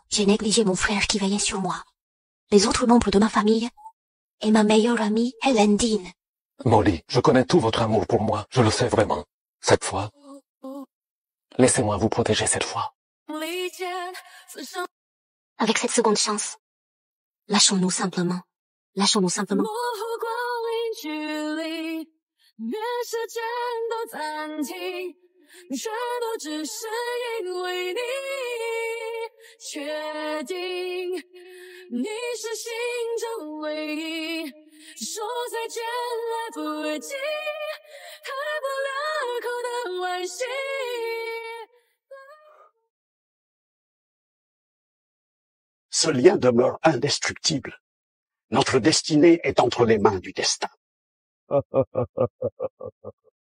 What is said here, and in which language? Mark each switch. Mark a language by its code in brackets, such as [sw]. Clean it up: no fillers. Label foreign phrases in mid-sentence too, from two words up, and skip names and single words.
[fr] J'ai négligé mon frère qui veillait sur moi, les autres membres de ma famille et ma meilleure amie, Helen Dean. Molly, je connais tout votre amour pour moi. Je le sais vraiment. Cette fois, laissez-moi vous protéger cette fois. Avec cette seconde chance, lâchons-nous simplement. Lâchons-nous simplement. [zh] 愿时间都暂停，全都只是因为你确定你是心中唯一，说再见来不及，开不了口的惋惜。 [fr] Ce lien demeure indestructible. Notre destinée est entre les mains du destin.